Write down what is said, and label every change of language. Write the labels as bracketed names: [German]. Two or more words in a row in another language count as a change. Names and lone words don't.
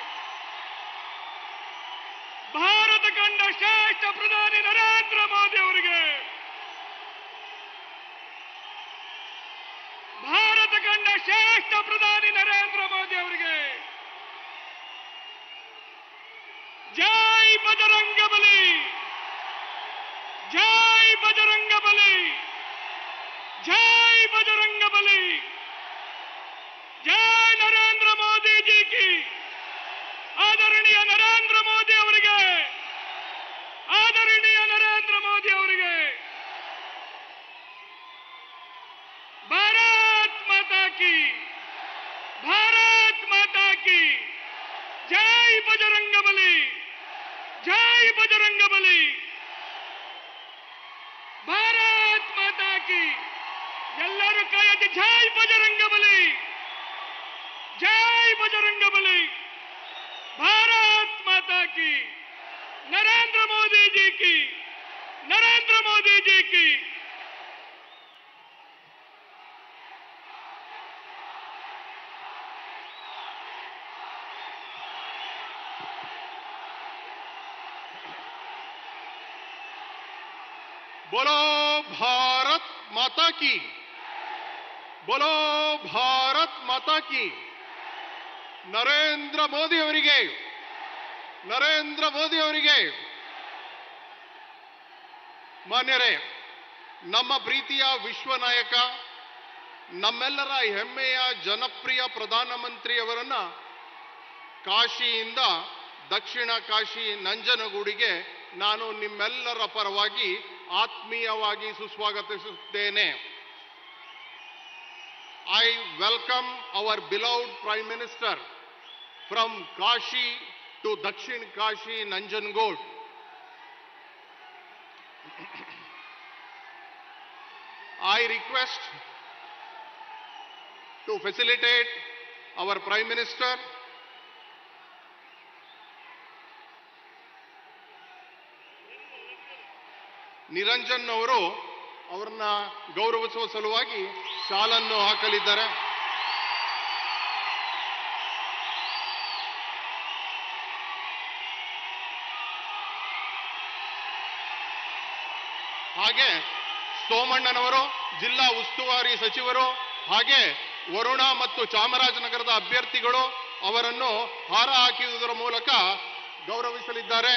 [Kannada] ಭಾರತ ಕಂಡ ಶ್ರೇಷ್ಠ ಪ್ರಧಾನಿ ನರೇಂದ್ರ ಮೋದಿ ಅವರಿಗೆ, ಭಾರತ ಕಂಡ ಶ್ರೇಷ್ಠ ಪ್ರಧಾನಿ ನರೇಂದ್ರ ಮೋದಿ ಅವರಿಗೆ। ಜೈ ಬಜರಂಗಬಲಿ, [Hindi] जय बजरंगबली, जय बजरंगबली, जय नरेंद्र मोदी जी की। [Kannada] ಆದರಣೀಯ ನರೇಂದ್ರ ಮೋದಿ ಅವರಿಗೆ, ಆದರಣೀಯ ನರೇಂದ್ರ ಮೋದಿ ಅವರಿಗೆ। [Hindi] भारत माता की, भारत माता की। जय बजरंगबली, जय बजरंगबली। भारत माता की। [Kannada] ಎಲ್ಲರೂ ಕೈ ಎತ್ತಿ ಜೈ ಬಜರಂಗಬಲಿ, [Hindi] जय बजरंगबली। भारत माता की। नरेंद्र मोदी जी की, नरेंद्र मोदी जी की। बोलो भारत माता की, बोलो भारत माता की। [Kannada] ನರೇಂದ್ರ ಮೋದಿ ಅವರಿಗೆ, ನರೇಂದ್ರ ಮೋದಿ ಅವರಿಗೆ। ಮಾನ್ಯರೇ, ನಮ್ಮ ಪ್ರೀತಿಯ ವಿಶ್ವ ನಾಯಕ, ನಮ್ಮೆಲ್ಲರ ಹೆಮ್ಮೆಯ ಜನಪ್ರಿಯ ಪ್ರಧಾನಮಂತ್ರಿಯವರನ್ನ ಕಾಶಿಯಿಂದ ದಕ್ಷಿಣ ಕಾಶಿ ನಂಜನಗೂಡಿಗೆ ನಾನು ನಿಮ್ಮೆಲ್ಲರ ಪರವಾಗಿ ಆತ್ಮೀಯವಾಗಿ ಸುಸ್ವಾಗತಿಸುತ್ತೇನೆ। [English] I welcome our beloved Prime Minister from Kashi to Dakshin Kashi Nanjangud. I request to facilitate our Prime Minister [Kannada] ನಿರಂಜನ್ ಅವರು ಅವರನ್ನ ಗೌರವಿಸುವ ಸಲುವಾಗಿ ಶಾಲನ್ನು ಹಾಕಲಿದ್ದಾರೆ। ಹಾಗೆ ಸೋಮಣ್ಣನವರು ಜಿಲ್ಲಾ ಉಸ್ತುವಾರಿ ಸಚಿವರು ಹಾಗೆ ವರುಣ ಮತ್ತು ಚಾಮರಾಜನಗರದ ಅಭ್ಯರ್ಥಿಗಳು ಅವರನ್ನು ಹಾರ ಹಾಕಿರುವುದರ ಮೂಲಕ ಗೌರವಿಸಲಿದ್ದಾರೆ।